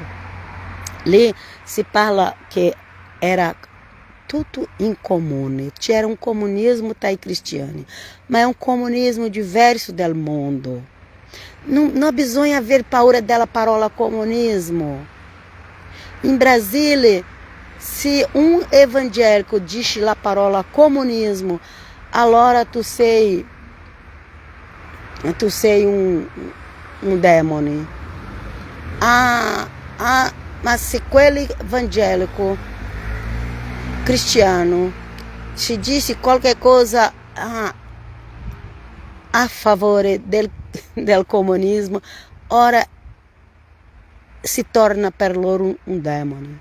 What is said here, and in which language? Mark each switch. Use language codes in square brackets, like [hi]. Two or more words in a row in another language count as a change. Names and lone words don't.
[it] Lì si parla che era tutto in comune, c'era un comunismo tra i cristiani, ma è un comunismo diverso dal mondo. Non bisogna aver paura della parola comunismo. In Brasile, [pt] se um evangélico diz a [it] parola comunismo, allora tu sei um demone. Mas se quel evangélico cristiano ci dice qualche cosa a favore del del comunismo, ora si torna per loro un demone.